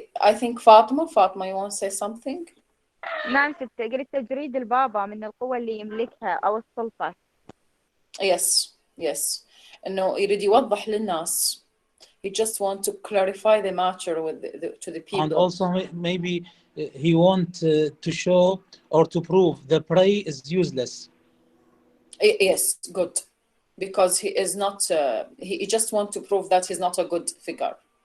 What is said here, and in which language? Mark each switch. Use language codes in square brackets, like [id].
[en] I think Fatima, you want to say something? [ar] نعم ست، قلت تجريد البابا من القوة اللي يملكها أو السلطة. [en] Yes. [ar] إنه يريد يوضح للناس. [en] He just want to clarify the matter to the people. And also maybe he want to show or to prove the prey is useless. Yes, good. Because he is not, he just want to prove that he's not a good figure.